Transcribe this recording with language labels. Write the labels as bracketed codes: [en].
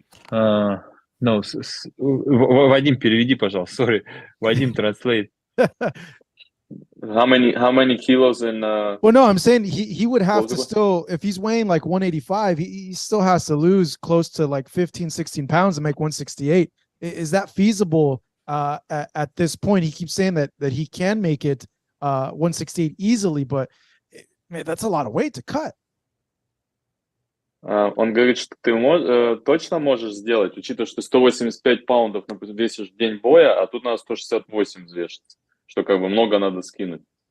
[ru] No, Вадим, переведи, пожалуйста. [en] Sorry, Вадим, translate. How many kilos in? Well, no, I'm saying he would have to Closable? still, if he's weighing like 185, he still has to lose close to like 15, 16 pounds to make 168. Is that feasible at this point? He keeps saying that he can make it 168 easily, but man, that's a lot of weight to cut. [ru] Он говорит, что ты точно можешь сделать, учитывая, что 185 паундов, например, весишь в день боя, а тут надо 168 взвешиваться, что как бы много надо скинуть.